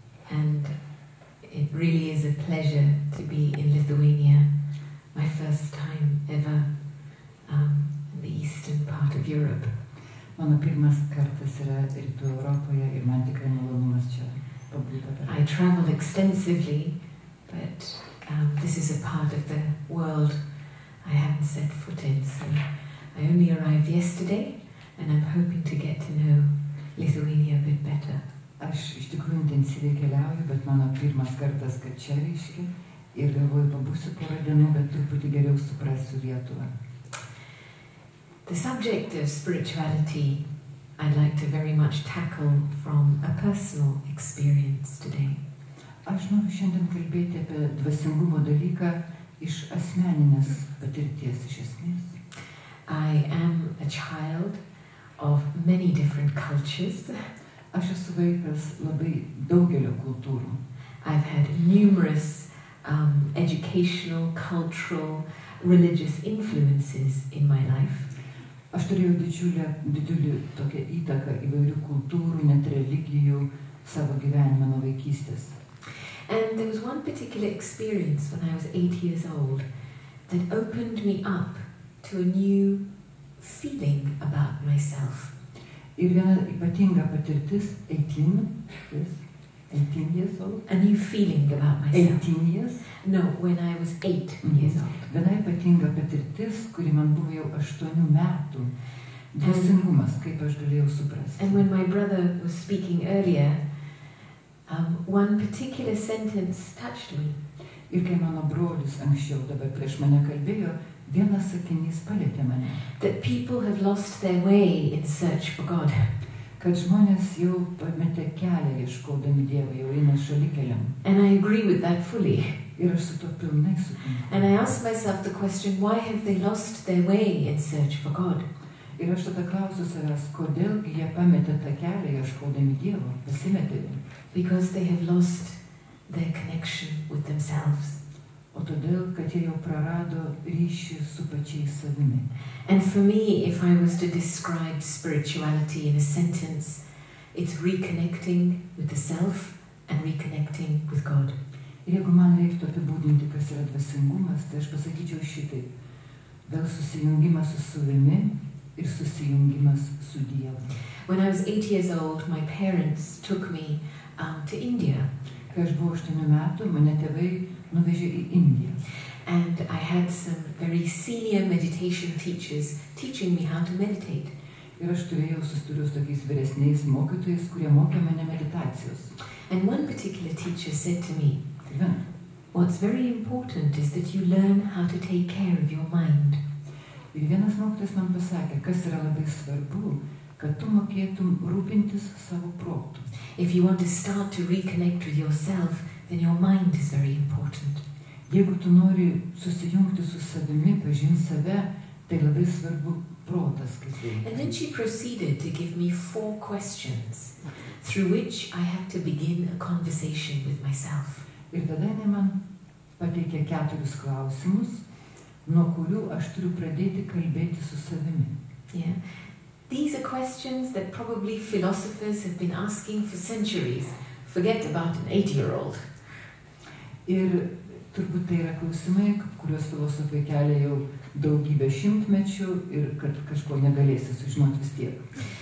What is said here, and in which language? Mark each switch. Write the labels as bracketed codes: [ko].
[en] And it really is a pleasure to be in Lithuania, my first time ever in the eastern part of Europe. [lt] Mano pirmas kartas yra Rytų Europoje ir man tikrai malonumas čia pabūti. [en] I travel extensively, but this is a part of the world I haven't set foot in, so I only arrived yesterday and I'm hoping to get to know Lithuania a bit better. [lt] Aš iš tikrųjų intensyviai keliauju, bet mano pirmas kartas, kad čia reiškia, ir galvoju, pabūsiu porą dienų, bet truputį geriau suprasiu Lietuvą. [en] The subject of spirituality I'd like to very much tackle from a personal experience today. [lt] Aš noriu šiandien kalbėti apie dvasingumo dalyką iš asmeninės patirties iš esmės. [en] I am a child of many different cultures. [lt] Aš esu vaikas labai daugelio kultūrų. [en] I've had numerous educational, cultural, religious influences in my life. [lt] Aš turėjau didžiulį tokią įtaką įvairių kultūrų, net religijų savo gyvenimą nuo vaikystės. [en] And there was one particular experience when I was 8 years old that opened me up to a new feeling about myself. [lt] Ir viena ypatinga patirtis, [en] 18 years old? A new feeling about myself. 18 years? No, when I was 8 years old. [lt] Viena ypatinga patirtis, kuri man buvo jau 8 metų. Dvasingumas, kaip aš galėjau suprasti. [en] And when my brother was speaking earlier, one particular sentence touched me. [lt] Ir kai mano brolis anksčiau dabar prieš mane kalbėjo, vienas sakinys palietė mane. [en] That people have lost their way in search for God. [lt] Kad žmonės jau pametė kelią ieškodami Dievą, jau eina šalikeliam. [en] And I agree with that fully. [lt] Ir aš su to pilnai sutinku. [en] And I asked myself the question, why have they lost their way in search for God? [lt] Ir aš tada klausiu savęs, kodėlgi jie pametė tą kelią ieškodami Dievo, pasimetė. [en] Because they have lost their connection with themselves. [lt] O todėl, kad jie jau prarado ryšį su pačiais savimi. [en] And for me, if I was to describe spirituality in a sentence, it's reconnecting with the self and reconnecting with God. [lt] Ir jeigu man reiktų apibūdinti, kas yra dvasingumas, tai aš pasakyčiau šitaip. Vėl susijungimas su savimi ir susijungimas su Dievu. [en] When I was 8 years old, my parents took me to India. [lt] Kai aš buvau 8 metų, mane tėvai nuvežė į Indiją. [en] And I had some very senior meditation teachers teaching me how to meditate. [lt] Ir aš turėjau susidūriau su tokiais vyresniais mokytojais, kurie mokė mane meditacijos. [en] And one particular teacher said to me, what's very important is that you learn how to take care of your mind. [lt] Ir vienas mokytojas man pasakė, kas yra labai svarbu, kad tu mokėtum rūpintis savo protu. [en] If you want to start to reconnect with yourself, then your mind is very important. [lt] Jeigu tu nori susijungti su savimi, pažinti save, tai labai svarbu protas, kaip veikia. [en] And then she proceeded to give me 4 questions through which I have to begin a conversation with myself. [lt] Ir tada jinai man pateikė 4 klausimus, nuo kurių aš turiu pradėti kalbėti su savimi. [en] Yeah. These are questions that probably philosophers have been asking for centuries. Forget about an 8-year-old. [lt] Ir turbūt tai yra klausimai, kuriuos filosofai kelia jau daugybę šimtmečių ir kad kažko negalėsi sužinoti vis tiek.